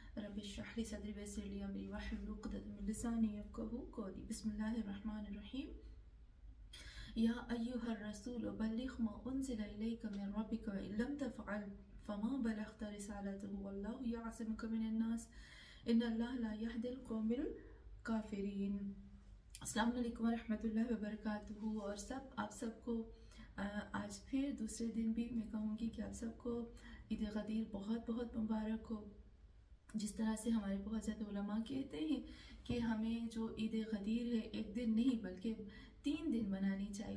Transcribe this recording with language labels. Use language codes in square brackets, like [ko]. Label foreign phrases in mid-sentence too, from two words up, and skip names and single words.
[ar] رب اشرح لي صدري ويسر لي أمري واحلل عقدة من لساني يفقهوا قولي. بسم الله الرحمن الرحيم. يا أيها الرسول بلغ ما أنزل إليك من ربك وإن لم تفعل فما بلغت رسالته والله يعصمك من الناس إن الله لا يهدي القوم الكافرين. السلام عليكم ورحمة الله وبركاته. [ur] اور آپ سب کو آج پھر دوسرے دن بھی میں کہوں گی کہ آپ سب کو عید غدیر بہت بہت مبارک ہو. جس طرح سے ہمارے بہت زیادہ علما کہتے ہیں کہ ہمیں جو عید غدیر ہے ایک دن نہیں بلکہ 3 دن منانی چاہیے.